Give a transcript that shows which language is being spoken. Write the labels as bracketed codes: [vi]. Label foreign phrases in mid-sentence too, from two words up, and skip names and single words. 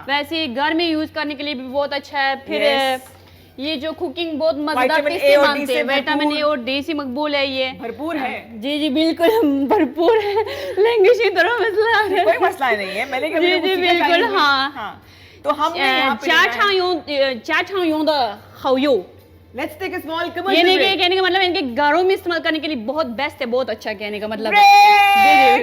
[hi] वैसे घर में यूज़ करने के लिए भी बहुत अच्छा है। फिर Yes। ये जो कुकिंग बहुत मजेदार Vitamin टेस्टी A और D बनते से हैं, विटामिन ए भरपूर। और डी से मकबूल है ये, भरपूर है। जी जी बिल्कुल भरपूर है। लैंग्वेज की तरह मसला है, कोई मसला नहीं है, मैंने कभी जी उसी जी का बिल्कुल टाइम में- हाँ। तो हमने यहाँ पे [zh] 家常用的好油 [en] let's take a small [hi] यानी कमर्शियल कि ब्रेक। कहने का मतलब इनके घरों में इस्तेमाल करने के लिए बहुत बेस्ट है, बहुत अच्छा कहने का मतलब है। ब्रेक!